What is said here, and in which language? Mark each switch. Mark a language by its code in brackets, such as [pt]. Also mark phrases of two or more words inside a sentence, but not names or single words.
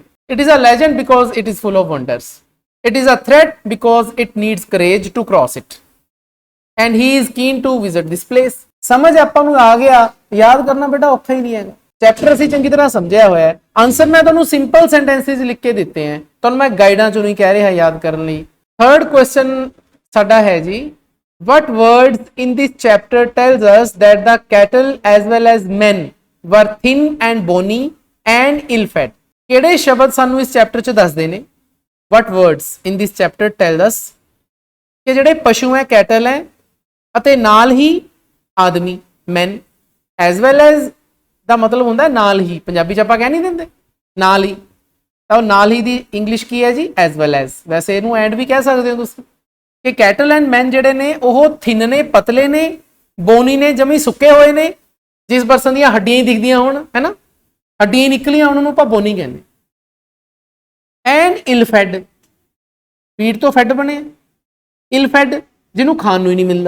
[en] It is a legend because it is full of wonders, it is a threat because it needs courage to cross it, and he is keen to visit this place. [pa] ਸਮਝ ਆਪਾਂ ਨੂੰ ਆ ਗਿਆ, ਯਾਦ ਕਰਨਾ ਬੇਟਾ ਔਖਾ ਹੀ ਨਹੀਂ ਹੈਗਾ। ਚੈਪਟਰ ਅਸੀਂ ਚੰਗੀ ਤਰ੍ਹਾਂ ਸਮਝਿਆ ਹੋਇਆ ਹੈ। ਆਨਸਰ ਮੈਂ ਤੁਹਾਨੂੰ [en] simple sentences [pa] ਲਿਖ ਕੇ ਦਿੱਤੇ ਹੈ, ਤੁਹਾਨੂੰ ਮੈਂ ਗਾਈਡਾਂ ਚੋਂ ਨਹੀਂ ਕਹਿ ਰਿਹਾ ਯਾਦ ਕਰਨ ਲਈ। [en] third question [pa] ਸਾਡਾ ਹੈ ਜੀ, [en] what words in this chapter tells us that the cattle as well as men were thin and bony and ill fed? [pa] ਕਿਹੜੇ ਸ਼ਬਦ ਸਾਨੂੰ ਇਸ ਚੈਪਟਰ 'ਚ ਦੱਸਦੇ ਨੇ? [en] what words in this chapter tell us [pa] ਕਿ ਜਿਹੜੇ ਪਸ਼ੂ ਹੈ, ਕੈਟਲ ਹੈ, ਅਤੇ ਨਾਲ ਹੀ ਆਦਮੀ men, [en] as well as [pa] ਦਾ ਮਤਲਬ ਹੁੰਦਾ ਨਾਲ ਹੀ, ਪੰਜਾਬੀ 'ਚ ਆਪਾਂ ਕਹਿ ਨਹੀਂ ਦਿੰਦੇ ਨਾਲ ਹੀ, ਤਾਂ ਉਹ ਨਾਲ ਹੀ ਦੀ ਇੰਗਲਿਸ਼ ਕੀ ਹੈ ਜੀ? [en] as well as। [pa] ਵੈਸੇ ਇਹਨੂੰ ਐਂਡ ਵੀ ਕਹਿ ਸਕਦੇ ਹੋ ਤੁਸੀਂ, ਕਿ [en] cattle and men [pa] ਜਿਹੜੇ ਨੇ ਉਹ ਥਿਨ ਨੇ, ਪਤਲੇ ਨੇ, ਬੋਨੀ ਨੇ, ਜਮੀ ਸੁੱਕੇ ਹੋਏ ਨੇ, ਜਿਸ ਪਰਸਨ ਦੀਆਂ ਹੱਡੀਆਂ ਹੀ ਦਿਖਦੀਆਂ ਹੋਣ, ਹੈ ਨਾ, ਹੱਡੀਆਂ ਨਿਕਲੀਆਂ ਉਹਨਾਂ ਨੂੰ ਆਪਾਂ ਬੋਨੀ ਕਹਿੰਦੇ। [en] and ill fed, [pa] ਫੀਡ ਤੋਂ ਫੈਡ ਬਣੇ, [en] ill fed [pa] ਜਿਹਨੂੰ ਖਾਣ ਨੂੰ ਹੀ ਨਹੀਂ ਮਿਲਦਾ।